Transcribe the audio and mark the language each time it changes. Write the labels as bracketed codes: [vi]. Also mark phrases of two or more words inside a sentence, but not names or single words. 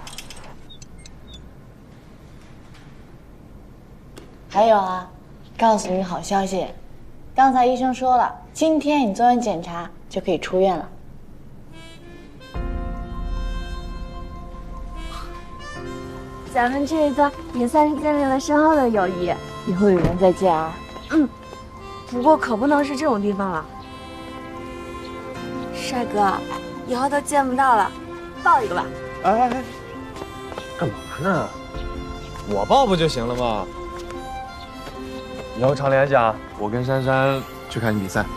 [zh] 還有啊，告訴你好消息，剛才醫生說了，今天你做完檢查就可以出院了。咱們這一段也算是建立了深厚的友誼，以後有緣再見啊。嗯，不過可不能是這種地方了。帥哥，以後都見不到了，抱一個吧。哎，幹嘛呢？我抱不就行了嗎？以後常聯繫啊，我跟珊珊去看你比賽，